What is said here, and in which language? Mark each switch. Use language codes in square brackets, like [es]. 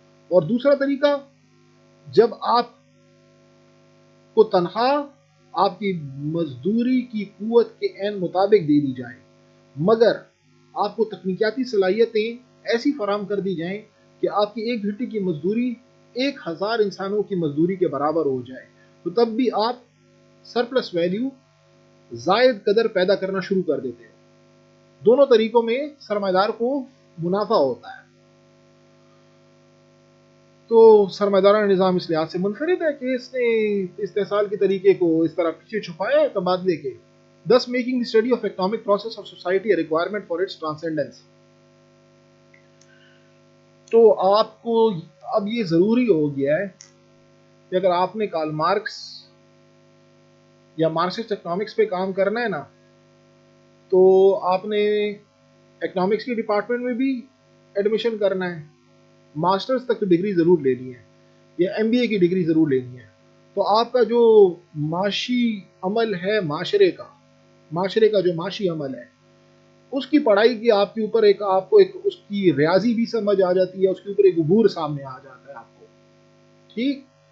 [ur] اور دوسرا طریقہ، جب آپ کو تنخواہ آپ کی مزدوری کی قوت کے عین مطابق دے دی جائے مگر آپ کو تکنیکیاتی صلاحیتیں ایسی فراہم کر دی جائیں کہ آپ کی ایک گھنٹے کی مزدوری 1000 انسانوں کی مزدوری کے برابر ہو جائے، تو تب بھی آپ سرپلس ویلیو، زائد قدر پیدا کرنا شروع کر دیتے ہیں. دونوں طریقوں میں سرمایہ دار کو منافع ہوتا ہے. تو سرمایہ دارانہ نظام اس لحاظ سے منفرد ہے کہ اس نے استحصال کے طریقے کو اس طرح پیچھے چھپایا ہے تبادلے کے. [en] thus making the study of economic process of society a requirement for its transcendence. [ur] تو آپ کو اب یہ ضروری ہو گیا ہے کہ اگر آپ نے کارل مارکس یا مارکسسٹ اکنامکس پہ کام کرنا ہے نا، تو آپ نے اکنامکس کی ڈپارٹمنٹ میں بھی ایڈمیشن کرنا ہے، ماسٹرز تک ڈگری ضرور لینی ہے، یا ایم بی اے کی ڈگری ضرور لینی ہے، تو آپ کا جو معاشی عمل ہے معاشرے کا جو معاشی عمل ہے، اس کی پڑھائی کی آپ کے اوپر آپ کو ایک اس کی ریاضی بھی سمجھ آ جاتی ہے، اس کے اوپر ایک عبور سامنے آ جاتا ہے آپ کو، ٹھیک۔